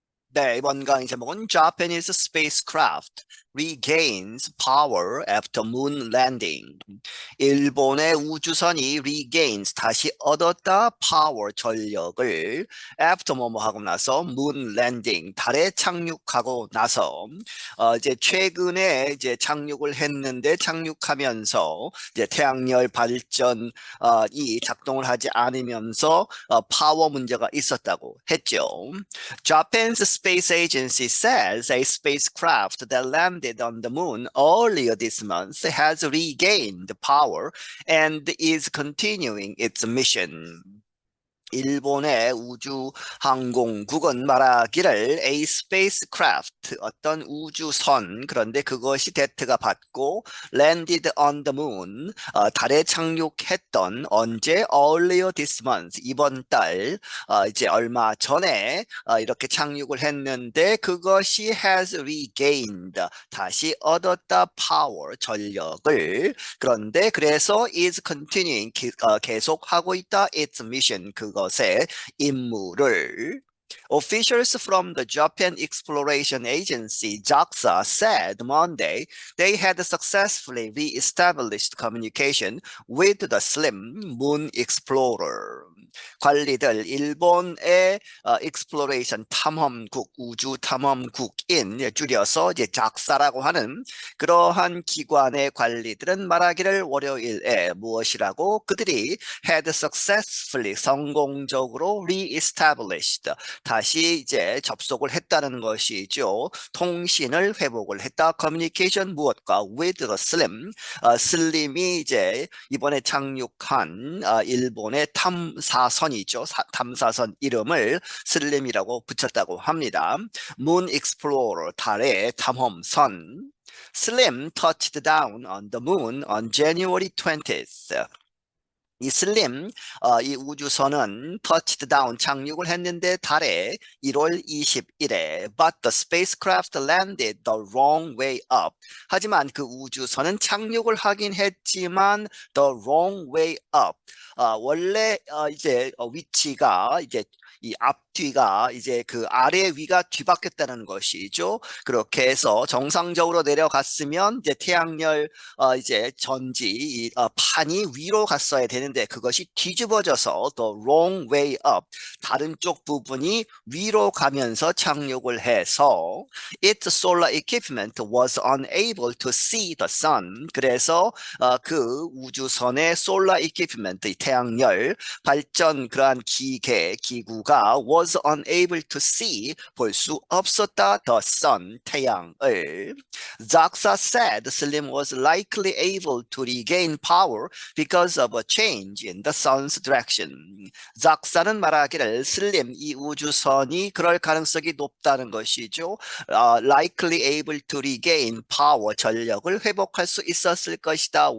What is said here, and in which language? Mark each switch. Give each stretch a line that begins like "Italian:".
Korean: 네, 이번 강의 제목은
English: Japanese spacecraft regains power after moon landing.
Korean: 일본의 우주선이 regains, 다시 얻었다, power, 전력을 after 뭐뭐 하고 나서 moon landing, 달에 착륙하고 나서 이제 최근에 이제 착륙을 했는데 착륙하면서 이제 태양열 발전 이 작동을 하지 않으면서 파워 문제가 있었다고 했죠.
English: Japan's space agency says a spacecraft that landed on the moon earlier this month has regained power and is continuing its mission.
Korean: 일본의 우주항공국은 말하기를 a spacecraft, 어떤 우주선, 그런데 그것이 대트가 받고 landed on the moon, 달에 착륙했던 언제 earlier this month, 이번 달, 이제 얼마 전에 이렇게 착륙을 했는데 그것이 has regained, 다시 얻었다, power, 전력을. 그런데 그래서 is continuing, 계속하고 있다, its mission, 그것의 임무를.
English: Officials from the Japan Exploration Agency, JAXA, said Monday they had successfully re-established communication with the slim moon explorer.
Korean: 관리들, 일본의 exploration 탐험국, 우주 탐험국인, 줄여서 이제 JAXA라고 하는 그러한 기관의 관리들은 말하기를 월요일에 무엇이라고? 그들이 had successfully, 성공적으로 re-established, 다시 이제 접속을 했다는 것이죠. 통신을 회복을 했다. communication 무엇과? with the slim, 슬림이 이제 이번에 착륙한 일본의 탐사선이죠. 탐사선 이름을 슬림이라고 붙였다고 합니다.
English: Moon Explorer,
Korean: 달의 탐험선.
English: Slim touched down on the moon on January 20th.
Korean: 이 슬림, 이 우주선은 touched down, 착륙을 했는데 달에 1월 20일에
English: but the spacecraft landed the wrong way up.
Korean: 하지만 그 우주선은 착륙을 하긴 했지만 the wrong way up. 원래 이제 위치가 이제 이 앞뒤가 이제 그 아래 위가 뒤바뀌었다는 것이죠. 그렇게 해서 정상적으로 내려갔으면 이제 태양열 이제 전지 이 판이 위로 갔어야 되는데 그것이 뒤집어져서 the wrong way up, 다른 쪽 부분이 위로 가면서 착륙을 해서
English: its solar equipment was unable to see the sun.
Korean: 그래서 그 우주선의 solar equipment, 태양열 발전 그러한 기구가 was unable to see, 볼 수 없었다, the sun, 태양을.
English: JAXA said Slim was likely able to regain power because of a change in the sun's direction.
Korean: JAXA는 말하기를 슬림, 이 우주선이 그럴 가능성이 높다는 것이죠.
English: likely able to regain power,
Korean: 전력을 회복할 수 있었을 것이다.